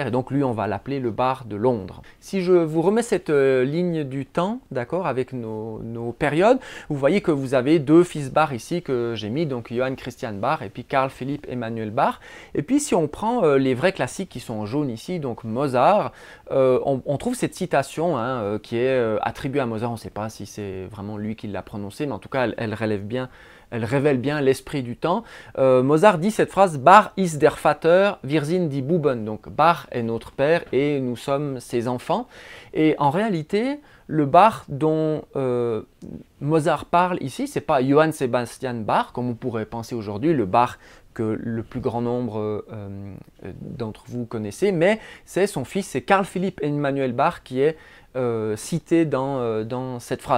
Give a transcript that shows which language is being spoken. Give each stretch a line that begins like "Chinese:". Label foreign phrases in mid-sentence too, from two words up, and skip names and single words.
French: Et donc lui, on va l'appeler le Bach de Londres. Si je vous remets cette ligne du temps, d'accord, avec nos périodes, vous voyez que vous avez deux fils Bach ici que j'ai mis, donc Johann Christian Bach et puis Carl Philipp Emanuel Bach. Et puis si on prend les vrais classiques qui sont en jaune ici, donc Mozart, on trouve cette citation qui est attribuée à Mozart. On ne sait pas si c'est vraiment lui qui l'a prononcée, mais en tout cas elle révèle bien l'esprit du temps. Mozart dit cette phrase:
German: Bach ist der Vater, wir sind die Buben.
French: Donc Bach est notre père et nous sommes ses enfants. Et en réalité, le Bach dont Mozart parle ici, ce n'est pas Johann Sebastian Bach, comme on pourrait penser aujourd'hui, le Bach que le plus grand nombre d'entre vous connaissez, mais c'est son fils, c'est Carl Philipp Emanuel Bach qui est cité dans cette phrase.